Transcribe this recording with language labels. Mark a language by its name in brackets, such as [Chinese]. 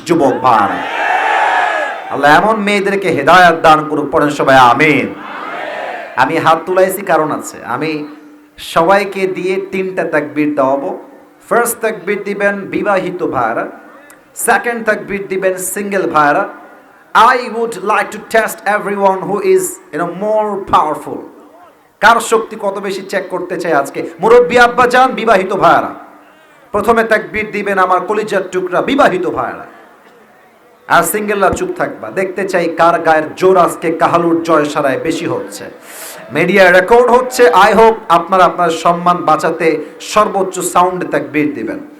[Bangla] যুবক ভাই, আল্লাহ এমন মেয়েদেরকে হেদায়েত দান করুক। পড়েন সবাই আমিন। আমি হাত তুলাইছি কারণ আছে। আমি সবাইকে দিয়ে 3টা তাকবীর দেওয়াবো। ফার্স্ট তাকবীর দিবেন বিবাহিত ভাইরা, সেকেন্ড তাকবীর দিবেন সিঙ্গেল ভাইরা। [English] I would like to test everyone who is more powerful. [Bangla] কার শক্তি কত বেশি চেক করতে চাই আজকে। মুরব্বী আব্বা জান, বিবাহিত ভাইরা, প্রথমে তাকবীর দিবেন আমার কলিজার টুকরা বিবাহিত ভাইরা। আর সিঙ্গেলরা চুপ থাকবা। দেখতে চাই কার গায়ের জোর আজকে কাহালুর জয় সারায় বেশি হচ্ছে। মিডিয়া রেকর্ড হচ্ছে। [English] I hope [Bangla] আপনারা আপনার সম্মান বাঁচাতে সর্বোচ্চ সাউন্ডে তাকবীর দিবেন।